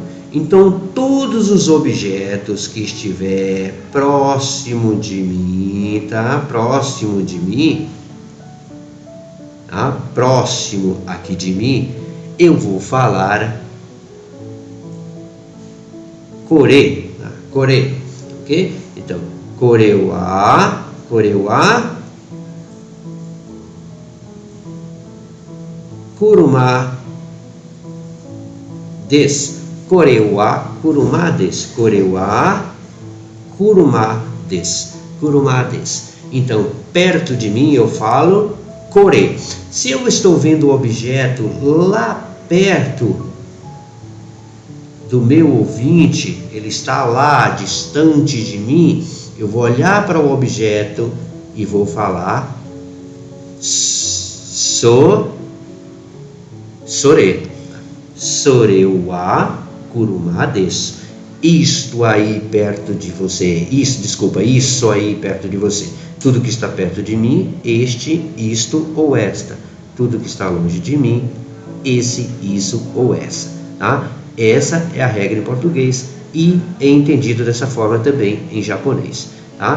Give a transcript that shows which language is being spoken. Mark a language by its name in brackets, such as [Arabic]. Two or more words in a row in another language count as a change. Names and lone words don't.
[Portuguese] Então, todos os objetos que estiver próximo de mim, tá? Próximo de mim, tá? Próximo aqui de mim, eu vou falar kore, tá? Kore, ok? Então, [Japanese] これは, 車です. これは車です。これは車です. 車です. [Portuguese] Então, perto de mim eu falo kore. Se eu estou vendo o objeto lá perto do meu ouvinte, ele está lá distante de mim, eu vou olhar para o objeto e vou falar sore. [Japanese] それは車です. [Portuguese] Isto aí perto de você. Isso aí perto de você. Tudo que está perto de mim, isto ou esta. Tudo que está longe de mim, esse, isso ou essa, tá? Essa é a regra em português e é entendido dessa forma também em japonês, tá?